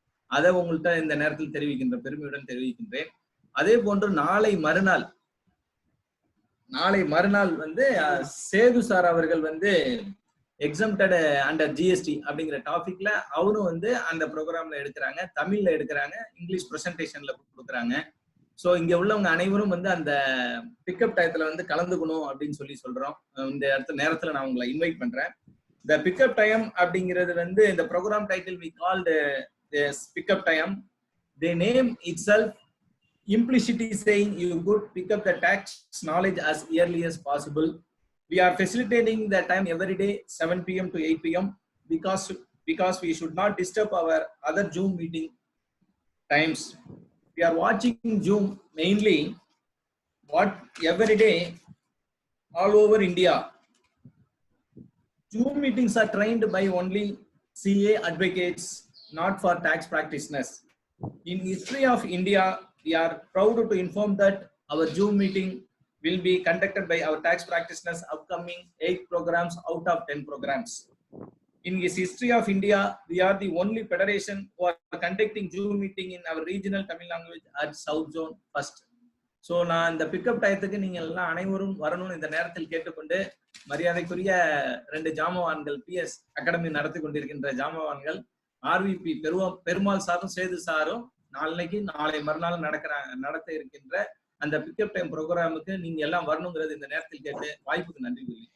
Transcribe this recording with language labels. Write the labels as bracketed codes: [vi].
[ta] அதை உங்கள்கிட்ட இந்த நேரத்தில் தெரிவிக்கின்ற பெருமையுடன் தெரிவிக்கின்றேன். அதே போன்று நாளை மறுநாள் வந்து சேது சார் அவர்கள் வந்து எக்ஸம்டட் அண்டர் ஜிஎஸ்டி அப்படிங்கிற டாபிக்ல அவரும் வந்து அந்த ப்ரோக்ராம்ல எடுக்கிறாங்க, தமிழ்ல எடுக்கிறாங்க, இங்கிலீஷ் ப்ரெசன்டேஷன்ல கொடுக்குறாங்க. ஸோ இங்க உள்ளவங்க அனைவரும் வந்து அந்த பிக்கப் டயத்துல வந்து கலந்துக்கணும் அப்படின்னு சொல்றோம். இந்த நேரத்துல நான் உங்களை இன்வைட் பண்றேன். இந்த பிக்கப் டைம் அப்படிங்கிறது வந்து இந்த program title [en] We called pickup time. The name itself implicitly saying you could pick up the tax knowledge as early as possible. We are facilitating the time every day 7 PM to 8 PM because we should not disturb our other Zoom meeting times. We are watching Zoom mainly every day all over India. Zoom meetings are trained by only CA advocates, not for tax practitioners. In history of India, we are proud to inform that our Zoom meeting will be conducted by our tax practitioners upcoming 8 programs out of 10 programs. In this history of India, we are the only federation who are conducting Zoom meeting in our regional Tamil language at South Zone first. [ta] So நான் இந்த pickup டயத்துக்கு நீங்க எல்லாம் அனைவரும் வரணும்னு இந்த நேரத்தில் கேட்டுக்கொண்டு மரியாதைக்குரிய 2 ஜாமவான்கள் PS அகாடமி நடத்தி கொண்டிருக்கின்ற ஜாமவான்கள் RVP பெருமாள் சாரும் சேது சாரும் நாளை மறுநாள் நடத்த இருக்கின்ற அந்த பிக்கப் டைம் ப்ரோக்ராமுக்கு நீங்க எல்லாம் வரணுங்கிறது இந்த நேரத்தில் கேட்டு வாய்ப்புக்கு நன்றி கூறி